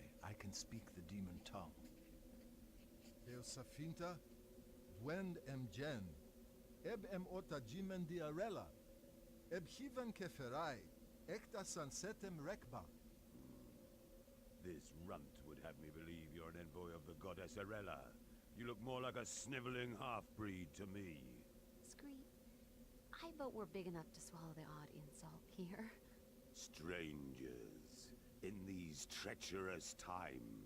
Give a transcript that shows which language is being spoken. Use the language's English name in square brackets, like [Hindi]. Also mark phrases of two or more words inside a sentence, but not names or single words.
[English] I can speak the demon tongue. Safinta, Wend Jen, Eb Ota Jimen Diarella, Eb Hivan Keferai, Ekta Sunsetem Rekba. This runt would have me believe you're an envoy of the goddess Arella. You look more like a sniveling half-breed to me. Scree, I vote we're big enough to swallow the odd insult here. Strangers, in these treacherous times.